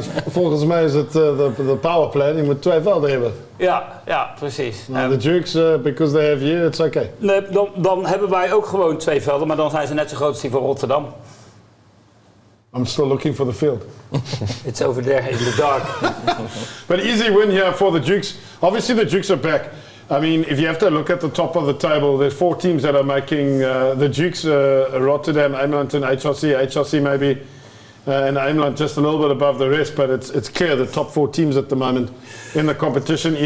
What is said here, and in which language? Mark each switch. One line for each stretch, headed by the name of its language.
Dutch: Volgens mij is het de powerplay. Je moet 2 velden hebben. Ja, precies.
English: The Dukes, because they have you, it's okay.
Dutch: Nee, dan hebben wij ook gewoon 2 velden. Maar dan zijn ze net zo groot als die van Rotterdam.
English: I'm still looking for the field. It's over there in the dark. But easy win here for the Dukes. Obviously the Dukes are back. I mean, if you have to look at the top of the table, there's 4 teams that are making the Dukes, Rotterdam, Ameland and HRC. HRC maybe and Ameland just a little bit above the rest, but it's clear the top 4 teams at the moment in the competition.